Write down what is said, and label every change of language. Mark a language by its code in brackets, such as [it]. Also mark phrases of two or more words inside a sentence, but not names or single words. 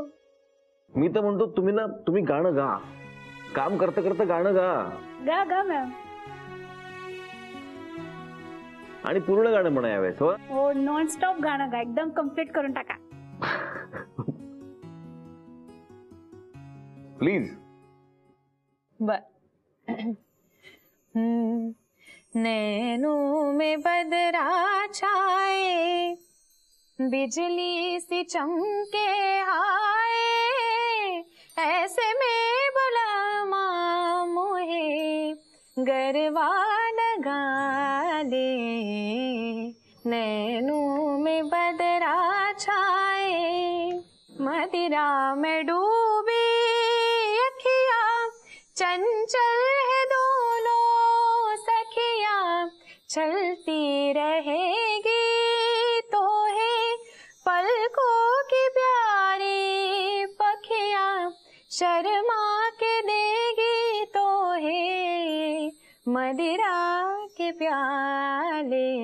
[mr] मी तर म्हणतो तुम्ही गाणं गा. काम करता करता गाणं गा. गा गा मॅम. आणि पूर्ण गाणं म्हणा यावेळेस. हो, [en] non stop [mr] गाणं गा, एकदम कम्प्लीट करून टाका. प्लीज. बर. [hi] नैनों में बदरा छाए, बिजली सी चमके आए, ऐसे में भला मोहे गरबा लगा ले. नैनों में बदरा छाए, मदिरा में डूबी अखिया, चंचल है दोनों सखिया, चलती रहेगी तो है पलकों की प्यारी पखिया, शर्मा के देगी तो है मदिरा के प्याले.